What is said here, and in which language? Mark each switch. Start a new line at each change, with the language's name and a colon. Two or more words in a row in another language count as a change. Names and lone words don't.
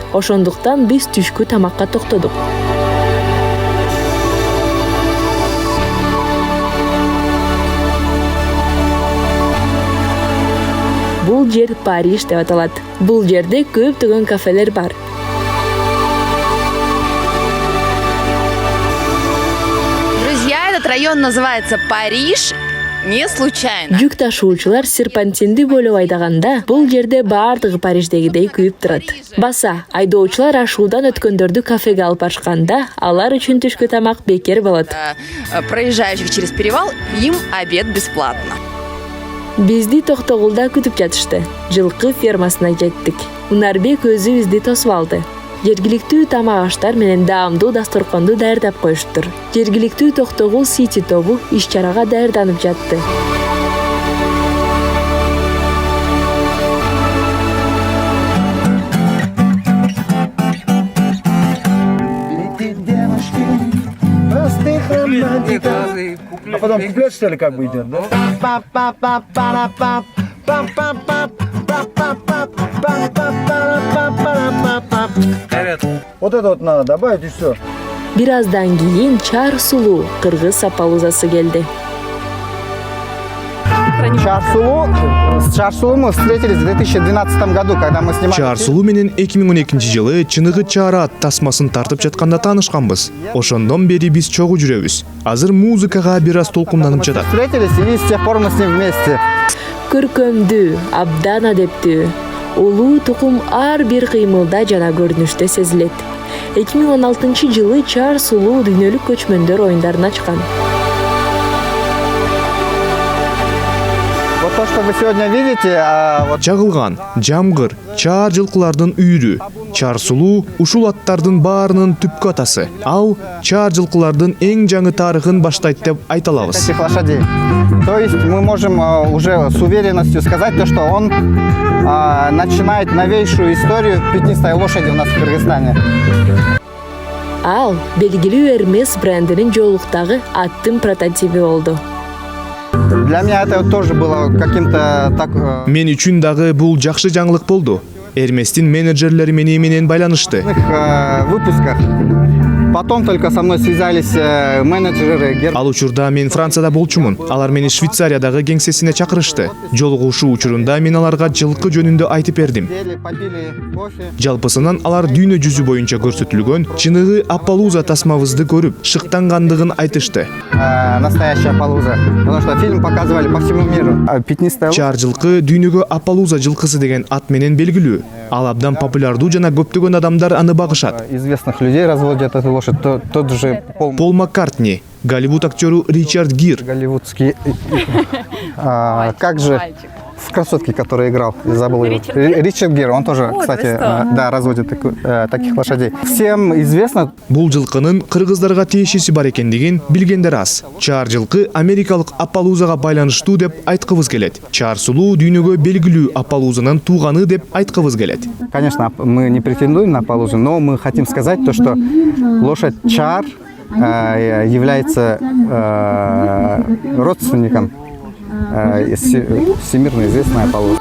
Kyrgyz: Ошондуктан биз түшкү тамакка токтодук. Бул жер Париж деп аталат. Бул жерде көптөгөн кафелер бар.
Russian: Этот район называется Париж не случайно.
Kyrgyz: Жүк ташуучулар серпантинди бөлүп айдаганда бул жерде бардыгы Париждегидей күйүп турат. Баса, айдоочулар ашуудан өткөндөрдү кафеге алып барышканда, алар үчүн түшкү тамак бекер болот.
Russian: Проезжающих через перевал им обед бесплатно.
Kyrgyz: Бизди Токтогулда күтүп жатышты. Жылкы фермасына жеттик. Мунарбек өзү бизди тосуп алды. Жергиликтүү тамак аштар менен даамдуу дасторконду даярдап коюшуптур. Жергиликтүү Токтогул Сити тобу иш-чарага даярданып жатты.
Russian: А потом куплет, что ли, как бы идет, да? Вот это вот надо добавить и все.
Kyrgyz: Бир аздан кийин чаар сулуу кыргыз Аппалузасы келди.
Russian: С Чаар Сулуу мы встретились в 2012 году, когда мы снимали.
Kyrgyz: Чаар Сулуу менен 2012 жылы чыныгы чаар ат тасмасын тартып жатканда таанышканбыз. Ошондон бери биз чогуу жүрөбүз. Азыр музыкага бир аз толкунданып жатат.
Russian: Встретились и с тех пор мы с ним вместе.
Kyrgyz: Көркөмдүү, абдан адептүү, улуу тукум ар бир кыймылда жана көрүнүштө сезилет. 2016 жылы Чаар Сулуу дүйнөлүк көчмөндөр оюндарын ачкан.
Russian: Вот то, что вы сегодня видите,
Kyrgyz: Жагылган, жамгыр, чаар жылкылардын үйрү. Чаар Сулуу ушул аттардын баарынын түпкү атасы. Ал чаар жылкылардын эң жаңы тарыхын баштайт деп айта алабыз.
Russian: этих лошадей. То есть мы можем уже с уверенностью сказать то, что он начинает новейшую историю пятнистой лошади у нас в Кыргызстане.
Kyrgyz: Ал белгилүү Hermes брендинин жолуктагы аттын прототипи болду.
Russian: Для меня это тоже было каким-то так...
Kyrgyz: Мен үчүн дагы бул жакшы жаңылык болду. Эрместин менеджерлери менен байланышты.
Russian: выпусках. Потом только со мной связались менеджеры.
Kyrgyz: Ал учурда мен Францияда болчумун. Алар мени Швейцариядагы кеңсесине чакырышты. Жолугушуу учурунда мен аларга жылкы жөнүндө айтып бердим. Жалпысынан алар дүйнө жүзү боюнча көрсөтүлгөн чыныгы Аппалуза тасмабызды көрүп, шыктангандыгын айтышты.
Russian: Настоящая Аппалуза. Потому что фильм показывали по всему миру. Пятнистая
Kyrgyz: Чар жылкы дүйнөгө Аппалуза жылкысы деген ат менен белгилүү. Ал абдан популярдуу жана көптөгөн адамдар аны багышат.
Russian: известных людей разводят эту лошадь. Тот же Пол Маккартни, Голливуд актеру Ричард Гир, голливудский. Как же в «Красотке», который играл, забыл его. Ричард Гир, он тоже, кстати, да, разводит таких лошадей. Всем известно.
Kyrgyz: бул жылкынын кыргыздарга тиешеси бар экендигин билгендер аз. Чар жылкы америкалык Аппалузага байланыштуу деп айткыбыз келет. Чар сулуу дүйнөгө белгилүү Аппалузанын тууганы деп айткыбыз келет.
Russian: Конечно, мы не претендуем на Аппалузу, но мы хотим сказать то, что лошадь Чар является родственником всемирно известной Аппалузы.